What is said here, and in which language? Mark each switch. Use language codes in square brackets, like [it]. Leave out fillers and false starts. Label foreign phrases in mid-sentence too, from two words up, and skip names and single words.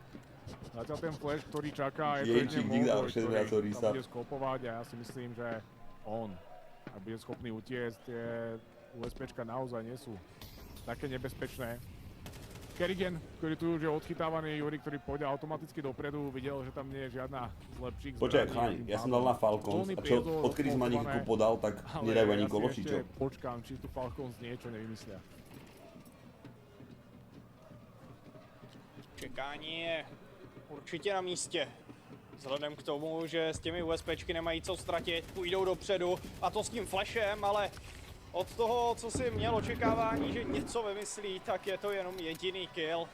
[sk] Zatiaľ ten flash, ktorý čaká, je to jedne Molboy, ktorý tam bude skopovať a ja si myslím, že on, ak bude schopný utiecť, tie USPčka naozaj nie sú také nebezpečné. Kerrigan, ktorý tu už je odchytávaný, Juri, ktorý pôjde automaticky dopredu, videl, že tam nie je žiadna zlepších zbraní. Počkaj, chlani, ja som dal na Falcons a čo, odkedy som ma Niku podal, tak nedajú ani koločičov. Ale ja si ešte počkám, či tu Falcons niečo nevymyslia. [cs] Čekání je určitě na místě. Vzhledem k tomu, že s těmi USPčky nemají co ztratit, půjdou dopředu a to s tím flashem, ale od toho, co si měl očekávání, že něco vymyslí, tak je to jenom jediný kill.